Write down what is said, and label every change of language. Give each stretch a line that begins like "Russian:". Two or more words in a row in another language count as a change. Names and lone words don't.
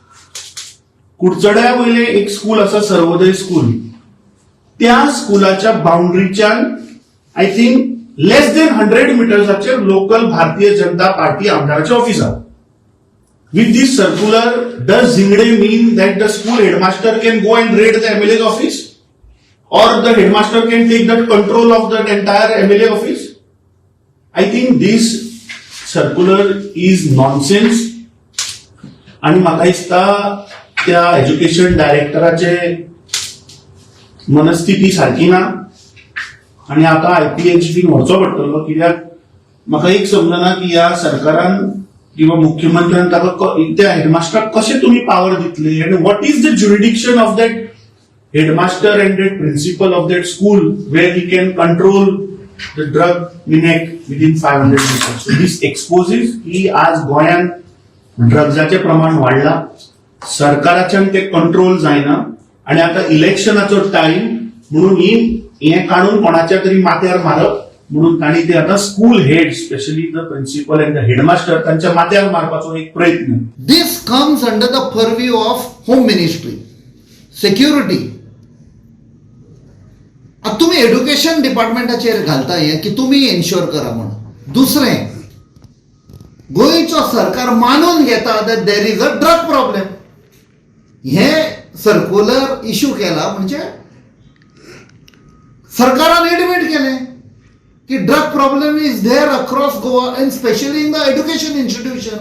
Konkani: कुडचड्या वयले एक स्कूल आसा सर्वोदय स्कूल, त्या स्कुलाच्या बाउंड्रीच्यान
English: I think less than 100
Konkani: मीटर्साचेर लोकल भारतीय जनता पार्टी आमदाराचें ऑफिस आसा.
English: with this circular does झिंगडे mean that the school headmaster can go and raid the MLA's office or the headmaster can take that control of the entire MLA office. I think this circular is nonsense.
Konkani: आणि म्हाका दिसता त्या एज्युकेशन डायरेक्टराचे मनस्थिती सारखी ना आणि आता IPH व्हरचो पडटलो, कित्याक म्हाका एक समजना की ह्या सरकारान किंवा मुख्यमंत्र्यान ताका त्या हेडमास्टराक कशें तुमी पावर दितले आनी
English: what is the jurisdiction of that headmaster and that principal of that school where he can control the drug minute within 500 meters. So this exposes
Konkani: की आज गोंयान ड्रग्जाचे प्रमाण वाढला, सरकाराच्यान ते कंट्रोल जायना आणि आता इलेक्शनाचो टाइम म्हणून हे काढून कोणाच्या तरी माथ्यार मारप म्हणून ताणी ते आता
English: school head specially the principal and the headmaster
Konkani: तांच्या माथ्यार मारपाचो एक प्रयत्न.
English: This comes under the purview of Home Ministry. Security.
Konkani: आता तुम्ही एज्युकेशन डिपार्टमेंटाचेर घालता हे की तुम्ही एन्श्योर करा म्हणून. दुसरें, गोंयचो सरकार मानून घेता
English: that there is a drug problem.
Konkani: हे सर्क्युलर इश्यू केला म्हणजे सरकारान एडमिट केले की
English: drug problem is there across Goa and specially in the education institution.